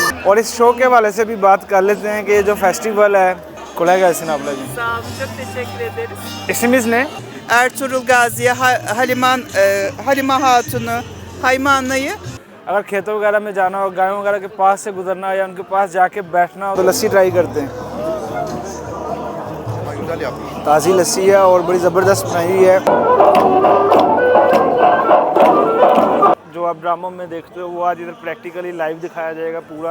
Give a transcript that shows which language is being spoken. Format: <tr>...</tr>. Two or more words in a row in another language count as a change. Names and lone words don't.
<hi>और इस शो के हवाले से भी बात कर लेते हैं कि ये जो फेस्टिवल है</hi> <tr>kolay gelsin ablacığım. Sağ olun, çok teşekkür ederiz. İsminiz ne? Ertuğrul Gazi'ye Halime Hatun'u, Haymanlı'yı</tr> <hi>अगर खेतों वगैरह में जाना हो, गायों वगैरह के पास से गुजरना हो या उनके पास जाके बैठना हो तो लस्सी ट्राई करते हैं। ताज़ी लस्सी है और बड़ी ज़बरदस्त बनाई हुई है। जो आप ड्रामों में देखते हो वो आज इधर प्रैक्टिकली लाइव दिखाया जाएगा पूरा।</hi>